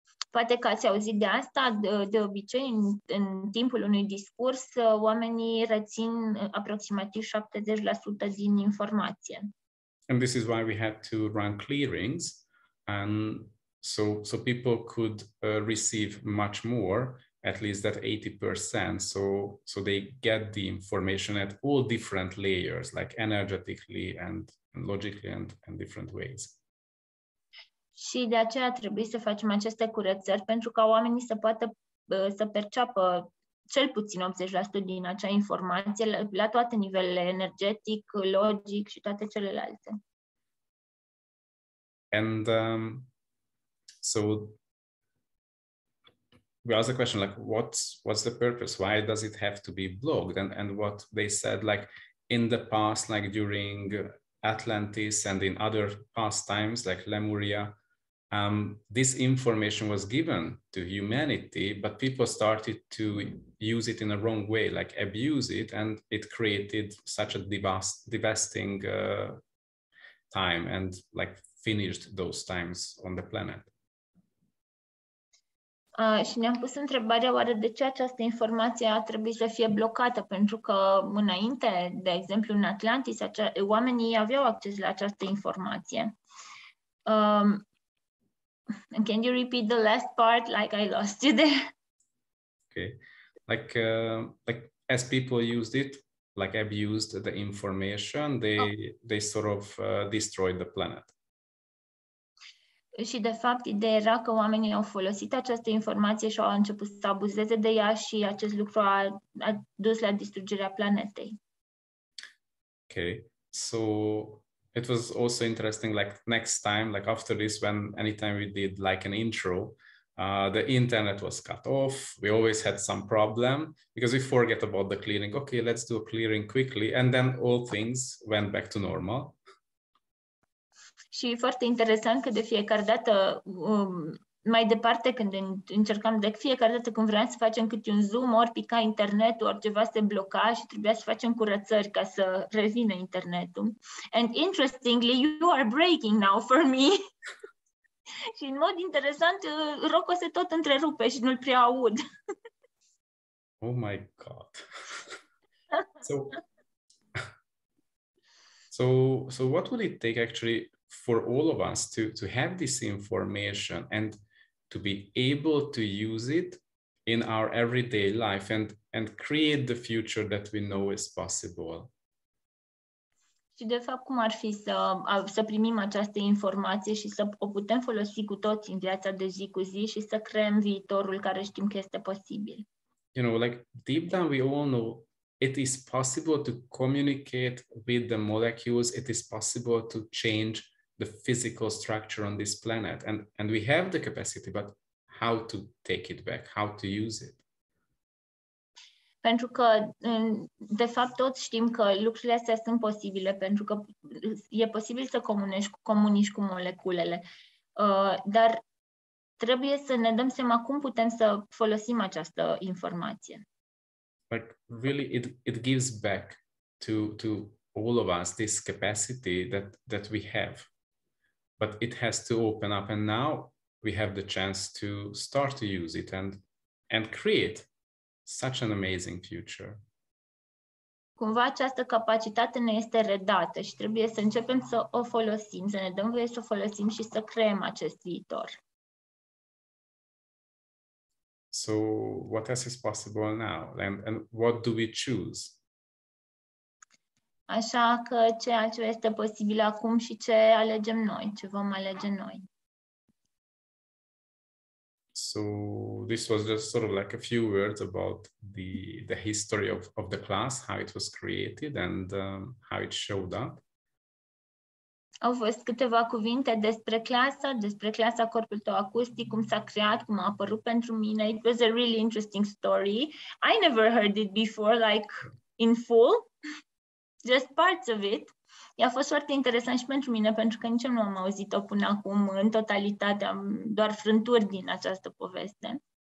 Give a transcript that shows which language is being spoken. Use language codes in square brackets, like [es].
[ro] Poate că ați auzit de asta, de obicei în timpul unui discurs oamenii rețin aproximativ 70% din informație. [en] And this is why we had to run clearings, and so people could receive much more, at least that 80%. So they get the information at all different layers, like energetically and logically and different ways. [ro] Și de aceea trebuie să facem aceste curățări pentru ca oamenii să poată să perceapă cel puțin 80% din acea informație la toate nivelele, energetic, logic și toate celelalte. [en] And so we asked the question, like, what's the purpose? Why does it have to be blocked? And what they said, like, in the past, like during Atlantis and in other past times, like Lemuria, this information was given to humanity, but people started to use it in a wrong way, like abuse it, and it created such a devastating time and like finished those times on the planet. [ro] Și ne-am pus întrebarea oare de ce această informație a trebuit să fie blocată, pentru că înainte, de exemplu în Atlantis, oamenii aveau acces la această informație. [en] Can you repeat the last part? Like I lost you there. Okay, like as people used it, like abused the information, they sort of destroyed the planet. [ro] Și de fapt, ideea era că oamenii au folosit această informație și au început să abuzeze de ea și acest lucru a dus la distrugerea planetei. [en] Okay, so it was also interesting, like next time, like after this, anytime we did like an intro, the internet was cut off. We always had some problem because we forget about the clearing. Okay, let's do a clearing quickly. And then all things went back to normal. [ro] Și e foarte interesant că de fiecare dată, mai departe când încercam, de fiecare dată când vreau să facem câte un zoom, ori pica internetul, ori ceva se bloca și trebuia să facem curățări ca să revină internetul. [en] And interestingly, you are breaking now for me. [ro] Și în mod interesant, Rocco se tot întrerupe și nu-l prea aud. [en] Oh my God. So what would it take actually for all of us to have this information and to be able to use it in our everyday life and create the future that we know is possible? [ro] Și de fapt, cum ar fi să primim această informație și să o putem folosi cu toți în viața de zi cu zi și să creăm viitorul care știm că este posibil? [en] You know, like deep down we all know it is possible to communicate with the molecules. It is possible to change the physical structure on this planet. And we have the capacity, but how to take it back, how to use it? [ro] Pentru că, de fapt, toți știm că lucrurile astea sunt posibile, pentru că e posibil să comunici cu moleculele. Dar trebuie să ne dăm seama cum putem să folosim această informație. [en] like really it gives back to all of us this capacity that we have, but it has to open up, and now we have the chance to start to use it and create such an amazing future. [ro] Cumva această capacitate ne este redată și trebuie să începem să o folosim, să ne dăm voie să o folosim și să creăm acest viitor. [en] So what else is possible now? And what do we choose? [ro] Așa că ce altceva este posibil acum și ce alegem noi, ce vom alege noi. [en] So this was just sort of like a few words about the history of the class, how it was created and how it showed up. [ro] Au fost câteva cuvinte despre clasa Corpul tău acustic, cum s-a creat, cum a apărut pentru mine. [en] It was a really interesting story. I never heard it before, like in full, just parts of it. [ro] A fost foarte interesant și pentru mine, pentru că nici eu nu am auzit-o până acum în totalitate, am doar frânturi din această poveste.